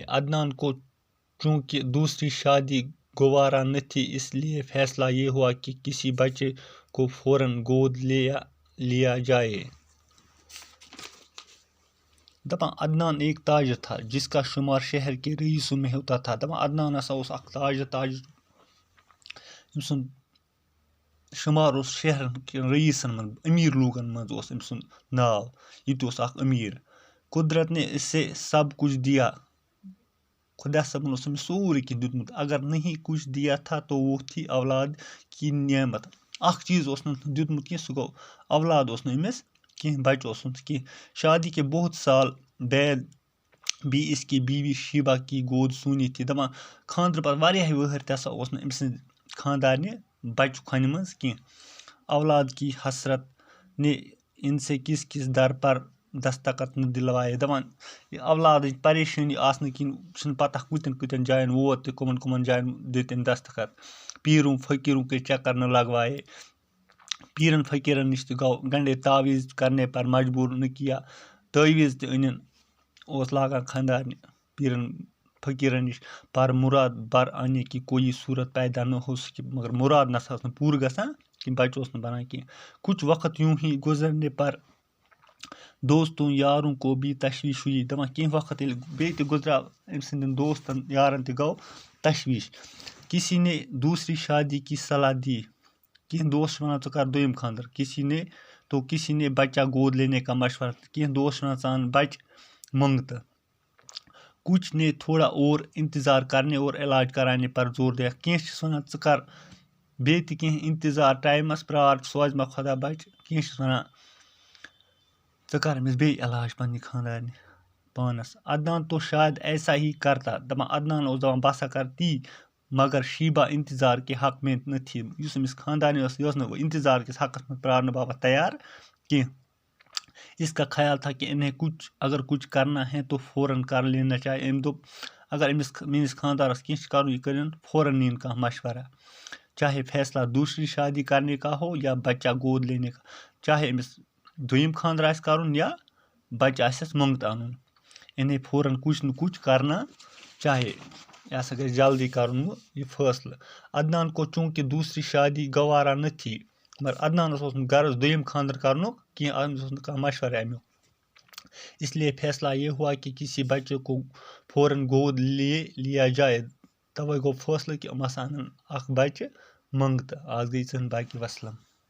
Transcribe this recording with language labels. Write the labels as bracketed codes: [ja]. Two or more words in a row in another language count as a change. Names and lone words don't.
[ur] عدنان کو چونکہ دوسری شادی گوارا نہ تھی، اس لیے فیصلہ یہ ہوا کہ کسی بچے کو فوراً گود لیا جائے۔ عدنان ایک تاجر تھا جس کا شمار شہر کے رئیسوں میں ہوتا تھا۔ [ks] عدنان ہسا اوس اکھ تاجر یم سن شمار اوس [ur] شہر کے [ks] رئیسن من، امیر لوگن من اوس ام سن ناو، یہ تہ اوس اکھ امیر۔ [ur] قدرت نے اسے سب کچھ دیا، [ks] خدا صاحبن اوس أمس سورُے کینٛہہ دیُتمُت، [ur] اگر نہیں کچھ دیا تھا تو وہ تھی اولاد کی نعمت۔ [ks] اکھ چیز اوس نہٕ دیُتمُت کینٛہہ، سُہ گوٚو اولاد اوس نہٕ أمِس کینٛہہ، بچہ اوس نہٕ کینٛہہ۔ [ur] شادی کے بہت سال بعد بھی اس کی بیوی شیبہ کی گود سونی تھی۔ [ks] دپان خاندرٕ پتہٕ واریاہ وٕہٕرۍ تہِ ہسا اوس نہٕ أمۍ سٕنٛدِ خاندارنہِ بچہ کھۄنہِ منٛز کینٛہہ۔ [ur] اولاد کی حسرت نے ان سے کس در پر دستخط نہ دلوائے۔ [ks] دپان یہ اولادٕچ پریشٲنی آسنہٕ کِنۍ چھُنہٕ پتہ کتٮ۪ن جاین ووت تہٕ کمن جاین دِتۍ أمۍ دستخط۔ [ur] پیروں فقیروں کے چکر نہ لگوائے، [ks] پیرن فقیرن نش تہ گوٚو، [ur] گنڈے تعویذ کرنے پر مجبور نہ کیا، [ks] تعویذ تہ أنِن اوس لاگان خاندارنہِ پیرن فقیرن نش، [ur] پر مراد بر آنے کی کوئی صورت پیدا نہ ہو سکی، [ks] مگر مراد نسا ٲس نہٕ پوٗرٕ گژھان کینٛہہ، بچہ اوس نہٕ بنان کینٛہہ۔ [ur] کچھ وقت یوں ہی گزرنے پر دوستوں یاروں کو بھی تشویش ہوئی۔ [ks] دپان کینٛہہ وقت ییٚلہِ بیٚیہِ تہِ گُزریو، أمۍ سٕنٛدٮ۪ن دوستن یارن تہِ گوٚو تشویش۔ [ur] کسی نے دوسری شادی کی صلاح دی، [ks] کینٛہہ دوست چھِ ونان ژٕ کر دوٚیِم خاندر، [ur] کسی نے بچہ گود لینے کا مشورہ، [ks] کینٛہہ دوست چھِ ونان ژٕ ان بچہ منٛگتہٕ۔ [ur] کچھ نے تھوڑا اور انتظار کرنے اور علاج کرانے پر زور دیا، [ks] کینٛہہ چھِس ونان ژٕ کر بیٚیہِ تہِ کینٛہہ انتظار، ٹایمس پیار، سوزِ ما خۄدا بچہ، کینٛہہ چھِس ونان ژٕ کر أمِس بیٚیہِ علاج پننہِ خاندارنہِ پانس۔ [ur] عدنان تو شاید ایسا ہی کرتا، [ks] دپان عدنان اوس دپان بہٕ ہسا کر تی، [ur] مگر شیبہ انتظار کے حق میں نہ تھی، [ks] یُس أمِس خاندارنہِ ٲس یہِ ٲس نہٕ انتظار کِس حقس منٛز پرارنہٕ باپتھ تیار کینٛہہ۔ [ur] اس کا خیال تھا کہ انہیں اگر کچھ کرنا ہے تو فوراً کر لینا چاہیے۔ [ks] أمۍ دوٚپ اگر میٲنِس خاندارس کینٛہہ چھُ کرُن، یہِ کٔرِن فوراً نِن کانٛہہ مشورہ، [ur] چاہے فیصلہ دوسری شادی کرنے کا ہو یا بچہ گود لینے کا، [ks] چاہے أمِس دوٚیِم خاندر آسہِ کرُن یا بچہ آسٮ۪س منٛگتہٕ انُن، [ur] انہیں فوراً کچھ نہ کچھ کرنا چاہیے۔ [ks] یہ ہسا گژھِ جلدی کرُن یہ فٲصلہٕ۔ [ur] عدنان کو چونکہ دوسری شادی گوارا نہ تھی، [ks] مگر عدنانس اوس نہٕ غرض دوٚیِم خاندر کرنُک کینٛہہ، أمِس اوس نہٕ کانٛہہ مشورٕ امیُک، [ur] اس لیے فیصلہ یہ ہوا کہ کسی بچے کو فوراً گود لیا جائے۔ [ks] توے گوٚو فٲصلہٕ کہ یِم ہسا انن اکھ بچہ منٛگتہٕ۔ آز گٔے ژٕنٛدۍ باقی وسلام۔